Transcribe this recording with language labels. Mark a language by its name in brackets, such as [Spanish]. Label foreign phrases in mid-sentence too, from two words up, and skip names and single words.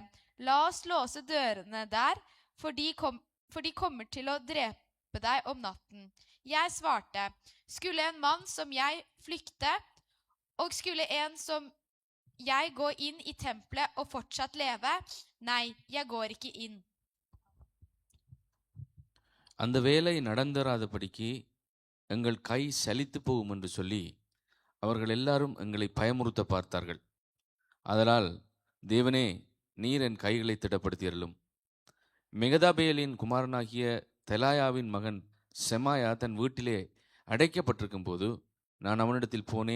[Norwegian] La oss låse dørene der, for de kommer til å drepe deg om natten. Jeg svarte, skulle en mann som jeg flykte, og skulle en som jeg gå inn i tempelet og fortsatt leve? Nei, jeg går ikke inn. [Tamil] அந்த வேலை நடந்தராதபடிக்கு எங்கள் கை சலித்து போகும் என்று சொல்லி அவர்கள் எல்லாரும் எங்களை பயமுறுத்த பார்த்தார்கள். அதனால் தேவனே, நீர் என் கைகளை திடப்படுத்தியருளும். மெகதாபேலின் குமாரனாகிய தெலாயாவின் மகன் செமாயா தன் வீட்டிலே அடைக்கப்பட்டிருக்கும் போது நான் அவனிடத்தில் போனேன்.